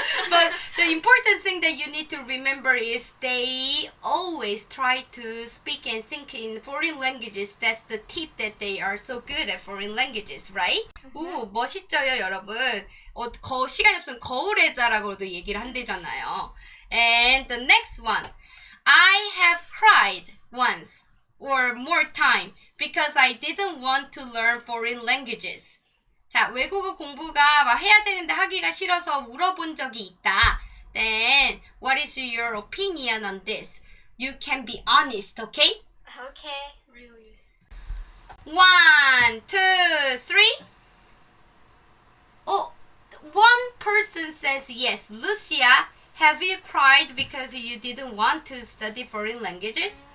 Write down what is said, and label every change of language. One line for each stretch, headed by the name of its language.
English: But the important thing that you need to remember is they always try to speak and think in foreign languages. That's the tip that they are so good at foreign languages, right?
Korean: 오, 멋있죠요, 여러분? 시간이 없으면 거울에다라고도 얘기를 한대잖아요.
English: And the next one. I have cried once or more time because I didn't want to learn foreign languages.
Korean: 자, 외국어 공부가 막 해야 되는데 하기가 싫어서 울어본 적이 있다.
English: Then, what is your opinion on this? You can be honest, okay? Okay. Really? 1, 2, 3. One person says yes. Lucia, have you cried because you didn't want to study foreign languages?